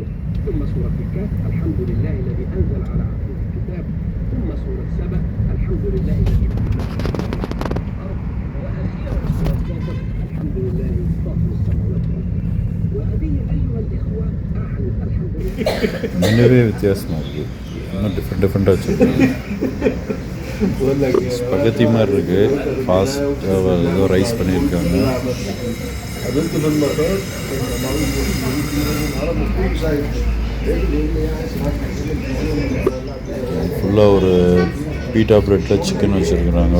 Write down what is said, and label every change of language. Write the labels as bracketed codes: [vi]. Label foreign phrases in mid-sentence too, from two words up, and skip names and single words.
[ar] ثم سورة الكهف الحمد لله الذي أنزل على عبده الكتاب. ثم سورة سبأ الحمد لله الذي الأرض. وأخيرا سورة فاطر الحمد لله فاطر السماوات والأرض. وهذه أيها الإخوة الحمد لله [ta] மெனுவே வித்தியாசமாக இருக்குது. இன்னும் டிஃப்ரெண்ட்டாக வச்சுருக்காங்க. ஸ்பகத்தி மாதிரி இருக்குது. ஃபாஸ்ட்டாக ஏதோ ரைஸ் பண்ணியிருக்காங்க. ஃபுல்லாக ஒரு [en] pita breadil [ta] சிக்கன் வச்சுருக்குறாங்க.